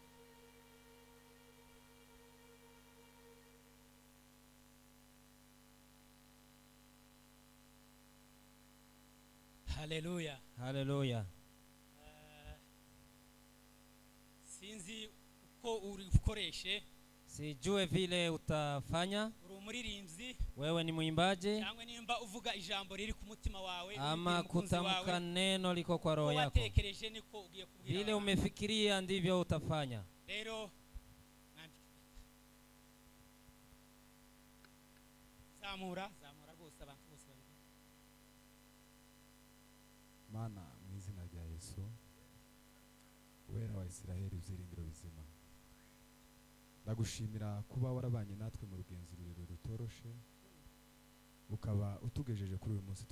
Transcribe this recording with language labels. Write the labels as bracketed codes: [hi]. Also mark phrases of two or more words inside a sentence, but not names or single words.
[rw] Haleluya. Haleluya. Sinzi uko uri ukoreshe. [sw] Sijue vile utafanya. [rw] Uri umuririmbyi. [sw] Wewe ni mwimbaji. [rw] Cyangwa nimba uvuga ijambo riri ku mutima wawe. [sw] Ama kutamka neno liko kwa roho yako. [rw] Watekereje niko ugiye kubwira. [sw] Vile umefikiria ndivyo utafanya. [rw] Rero zamura rwose abantu bose babiri. Mana mu izina rya Yesu, wera wa Isiraheli uziringiro bizima, ndagushimira kuba warabanye natwe mu rugenzi rurerure rutoroshe, ukaba utugejeje kuri uyu munsi.